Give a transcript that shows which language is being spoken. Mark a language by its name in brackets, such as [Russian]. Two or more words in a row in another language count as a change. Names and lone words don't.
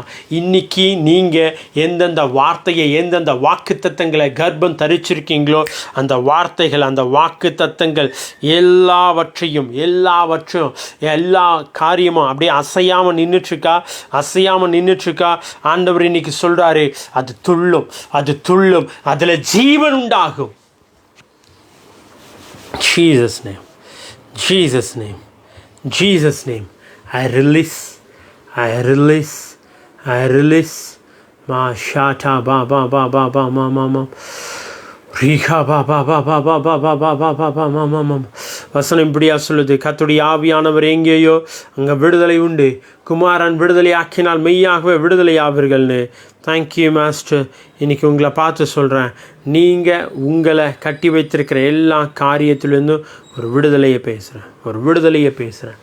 [Tamil] இன்னைக்கு நீங்கள் எந்தெந்த வார்த்தையை, எந்தெந்த வாக்கு தத்தங்களை கர்ப்பம் தரிச்சிருக்கீங்களோ அந்த வார்த்தைகள், அந்த வாக்கு தத்தங்கள் எல்லாவற்றையும் எல்லா காரியமும் அப்படியே அசையாமல் நின்றுட்டுருக்கா. ஆண்டவர் இன்னைக்கு சொல்கிறாரு, அது துள்ளும், அதில் ஜீவன் உண்டாகும். [English] Jesus name. I release. Ma shata ba ma. [Tamil] வசனம் இப்படியா சொல்லுது, கர்த்தருடைய ஆவியானவர் எங்கேயோ அங்கே விடுதலை உண்டு, குமாரன் விடுதலை ஆக்கினால் மெய்யாகவே விடுதலை ஆவீர்கள்னு. [English] Thank you master. [Tamil] இன்றைக்கி உங்களை பார்த்து சொல்கிறேன், நீங்கள் உங்களை கட்டி வைத்திருக்கிற எல்லா காரியத்திலேருந்தும் ஒரு விடுதலையை பேசுகிறேன்.